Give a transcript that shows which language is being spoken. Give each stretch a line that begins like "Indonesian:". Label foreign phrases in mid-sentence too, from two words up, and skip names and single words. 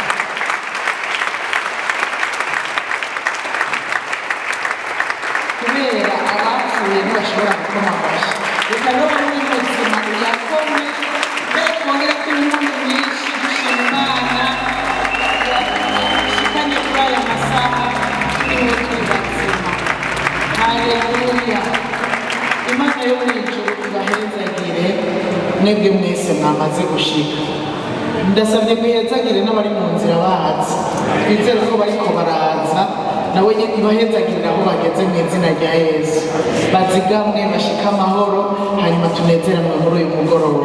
Rundi: Kubera abapfuye ntibashobora gukoma amashyi, reka no muri muzima uyakome twongere kw'impundu nyinshi dushima Imana yashikanye kuri aya masaha turiho turi bazima. Haleluya. Imana yo muri ijuru ibahezagire mwebwe mwese mwamaze gushika. Ndasabye guhezagire n'abari mu nzira bahazi, twizere ko bariko baraza nawe nyine ibahezagirira aho bageze mu izina rya Yesu. Bazigamwe bashika amahoro, hanyuma tunezeranwe muri uyu mugoroba.